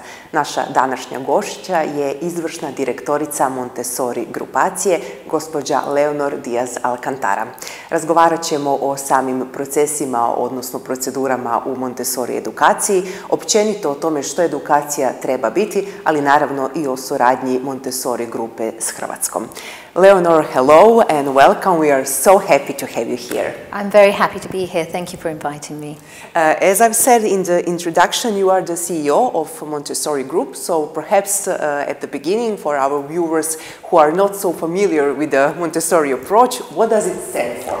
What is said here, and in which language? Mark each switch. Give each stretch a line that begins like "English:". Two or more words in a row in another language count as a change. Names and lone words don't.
Croatian: Naša današnja gošća je izvršna direktorica Montessori grupacije, gospođa Leonor Diaz Alcantara. Razgovarat ćemo o samim procesima, odnosno procedurama u Montessori edukaciji, općenito o tome što edukacija treba biti, ali naravno i o suradnji Montessori grupe s Hrvatskom.
English: Leonor, hello and welcome. We are so happy to have you here. I'm very happy to be here. Thank you for inviting me. As I've said in the introduction, you are the CEO of Montessori Group, so perhaps at the beginning, for our viewers who are not so familiar with the Montessori approach, what does it stand for?